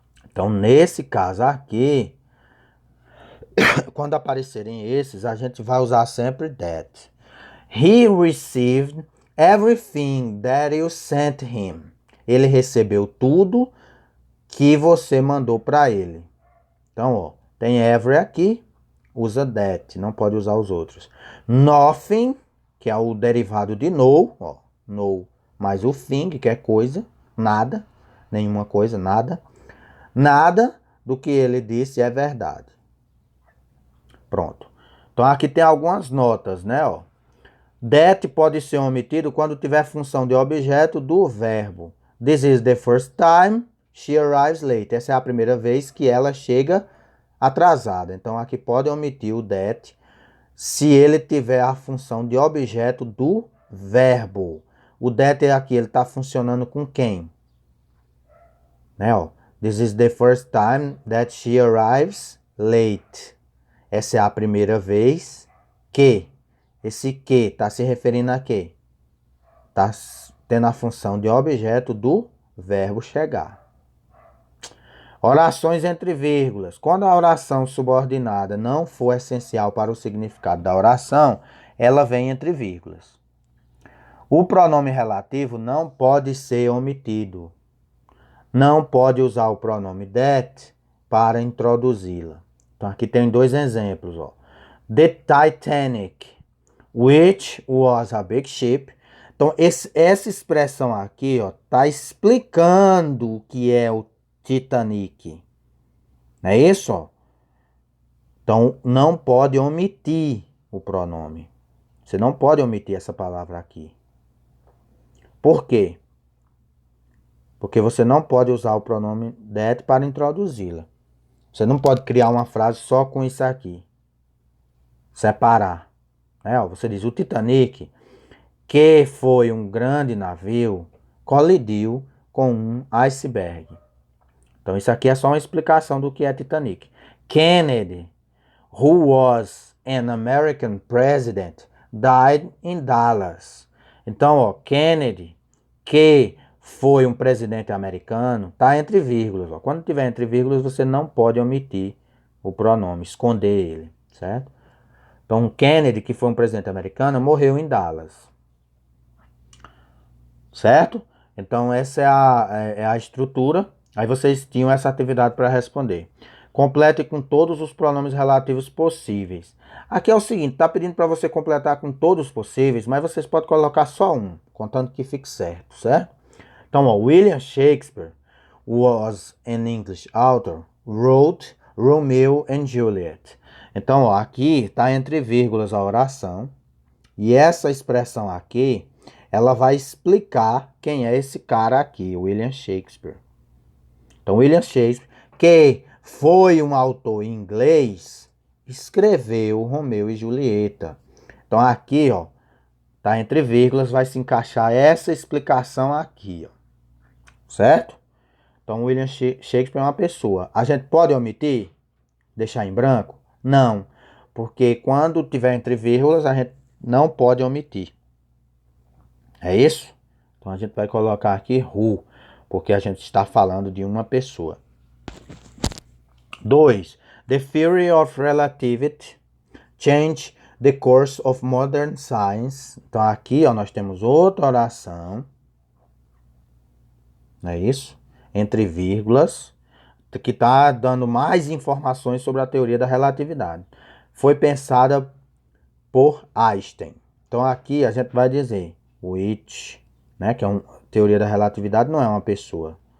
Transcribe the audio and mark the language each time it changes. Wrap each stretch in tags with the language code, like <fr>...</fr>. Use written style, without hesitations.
<pt>Então nesse caso aqui, quando aparecerem esses, a gente vai usar sempre that.</pt> <en>He received everything that you sent him.</en> <pt>Ele recebeu tudo que você mandou para ele. Então, ó, tem every aqui, usa that, não pode usar os outros. Nothing, que é o derivado de no, ó, no, mais o thing, que é coisa, nada, nenhuma coisa, nada. Nada do que ele disse é verdade. Pronto. Então aqui tem algumas notas, né, ó. That pode ser omitido quando tiver função de objeto do verbo.</pt> <en>This is the first time she arrives late.</en> <pt>Essa é a primeira vez que ela chega atrasada. Então aqui pode omitir o that se ele tiver a função de objeto do verbo. O that aqui ele está funcionando com quem? Né, ó.</pt> <en>This is the first time that she arrives late.</en> <pt>Essa é a primeira vez que. Esse que está se referindo a quê? Está tendo a função de objeto do verbo chegar. Orações entre vírgulas. Quando a oração subordinada não for essencial para o significado da oração, ela vem entre vírgulas. O pronome relativo não pode ser omitido. Não pode usar o pronome that para introduzi-la. Então aqui tem dois exemplos, ó.</pt> <en>The Titanic, which was a big ship.</en> <pt>Então, essa expressão aqui, ó, tá explicando o que é o Titanic. Não é isso, ó? Então, não pode omitir o pronome. Você não pode omitir essa palavra aqui. Por quê? Porque você não pode usar o pronome that para introduzi-la. Você não pode criar uma frase só com isso aqui. Separar. Né? Você diz, o Titanic, que foi um grande navio, colidiu com um iceberg. Então isso aqui é só uma explicação do que é Titanic.</pt> <en>Kennedy, who was an American president, died in Dallas.</en> <pt>Então, ó, Kennedy, que foi um presidente americano, tá entre vírgulas. Ó. Quando tiver entre vírgulas, você não pode omitir o pronome, esconder ele, certo? Então, Kennedy, que foi um presidente americano, morreu em Dallas. Certo? Então, essa é a estrutura. Aí vocês tinham essa atividade para responder. Complete com todos os pronomes relativos possíveis. Aqui é o seguinte, está pedindo para você completar com todos os possíveis, mas vocês podem colocar só um, contando que fique certo, certo? Então, ó,</pt> <en>William Shakespeare was an English author, wrote Romeo and Juliet.</en> <pt>Então, ó, aqui está entre vírgulas a oração. E essa expressão aqui, ela vai explicar quem é esse cara aqui, William Shakespeare. Então, William Shakespeare, que foi um autor inglês, escreveu Romeu e Julieta. Então, aqui, ó, tá entre vírgulas, vai se encaixar essa explicação aqui, ó. Certo? Então, William Shakespeare é uma pessoa. A gente pode omitir? Deixar em branco? Não, porque quando tiver entre vírgulas, a gente não pode omitir. É isso? Então a gente vai colocar aqui who, porque a gente está falando de uma pessoa. 2.</pt> <en>The theory of relativity changed the course of modern science.</en> <pt>Então aqui, ó, nós temos outra oração. Não é isso? Entre vírgulas, que está dando mais informações sobre a teoria da relatividade. Foi pensada por Einstein. Então aqui a gente vai dizer which, né, que é uma teoria da relatividade, não é uma pessoa.</pt>